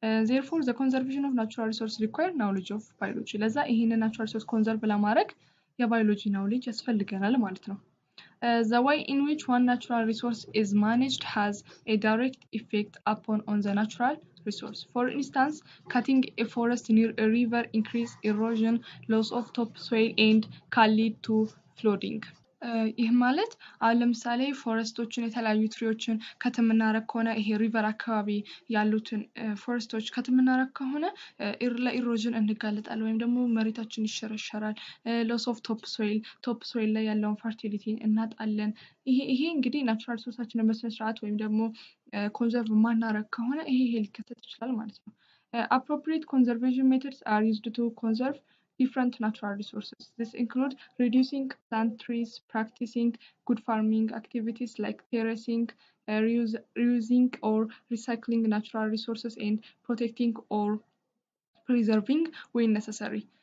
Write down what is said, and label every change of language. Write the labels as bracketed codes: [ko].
[en] therefore the conservation of natural resources require knowledge of biology [am] ለዛ ይሄንን ናቹራል ሪሶርስ ኮንዘርቭ ለማድረግ የባዮሎጂ ናውሌጅ ያስፈልገናል ማለት ነው [en] the way in which one natural resource is managed has a direct effect upon the natural resource. For instance, cutting a forest near a river increase erosion, loss of topsoil and can lead to flooding. [am] ይህ ማለት አሁን ለምሳሌ ፎረስቶችን የተለያዩ ትሪዎችን ከተምናረክ ከሆነ ይሄ ሪቨር አካባቢ ያሉትን ፎረስቶች ከተምናረክ ከሆነ ለኢሮዥን እንጋለጣለን ወይም ደግሞ መሬታችን ይሸረሸራል ሎስ ኦፍ ቶፕ ሶይል ላይ ያለውን ፈርቲሊቲ እናጣለን ይሄ እንግዲህ ናቹራል ሪሶርሳችንን በስነ ስርዓት ወይም ደግሞ ኮንዘርቭ ማናረክ ከሆነ ይሄ ሊከሰት ይችላል ማለት ነው [en] appropriate conservation methods are used to conserve different natural resources. This include reducing plant trees, practicing good farming activities like terracing, reusing or recycling natural resources and protecting or preserving when necessary.